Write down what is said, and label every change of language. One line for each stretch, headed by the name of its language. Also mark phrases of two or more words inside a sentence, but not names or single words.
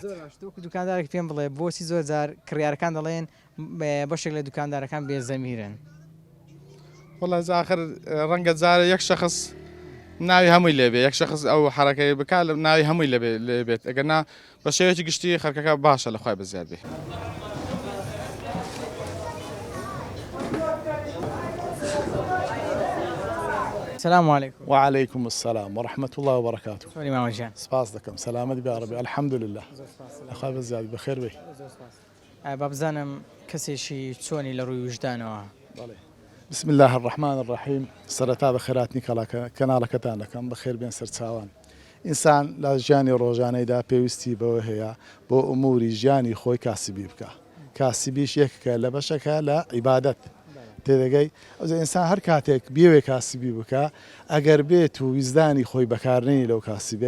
Central Kurdish: وەکو دوکاندارێک پێم بڵێ بۆچی زۆر جار کڕیارەکان دەڵێن بەشێک لە دوکاندارەکان بێزەمیرن وڵای زاخر ڕەنگە جارە یەک شخص ناوی هەمووی لێبێ یەک شخص ئەو حرەکەی بکات ناوی هەمووی لێبێت ئەگەرنا بە شێوەیەکی گشتی خەرکەکە باشە لە خوای بزیاد بێ
Arabic: السلام عليكم. وعليكم السلام ورحمة الله وبركاته.
Central Kurdish: سوري ماما جان. سپاس دەکەم سلامت بێ عربی
Arabic: الحمد لله.
Central Kurdish: خوا بەزیاد بەخێر بێ. بابزانم کەسێکی چۆنی لە ڕووی وجدانەوە.
Arabic: بسم الله الرحمن الرحيم.
Central Kurdish: سەرەتا بە خێراتنی کەناڵەکەتان دەکەم بەخێر بێن سەرچاوان. ئینسان لە ژیانی ڕۆژانەیدا پێویستی بەوە هەیە بۆ ئوموری ژیانی خۆی کاسبی بکە. کاسبیش یەکێکە لە بەشەکە لە عیبادەت. تێدەگەی ئەو ئینسان هەر کاتێک بێوێ کاسبی بکە ئەگەر بێت و ویزدانی خۆی بەکارنەی لەو کاسبەی